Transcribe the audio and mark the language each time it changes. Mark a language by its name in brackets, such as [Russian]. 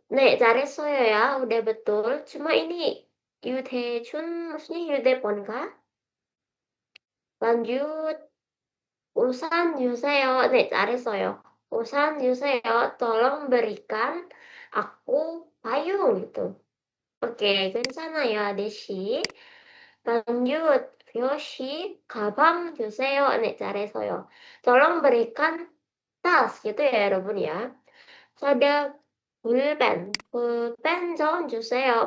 [Korean] 네, 잘했어요 [Indonesian] ya, udah betul. Cuma ini 유대준 maksudnya 휴대폰 kah? Lanjut. [Korean] 우산 주세요. 네, 잘했어요. 우산 주세요. [Indonesian] Tolong berikan aku payung gitu. [Korean] Oke, 괜찮아요, 아저씨. [Indonesian] lanjut. [Korean] 요시 가방 주세요. 네, 잘했어요. [Indonesian] Tolong berikan tas gitu ya, 여러분 ya. Ada [Korean] pulpen 좀 주세요.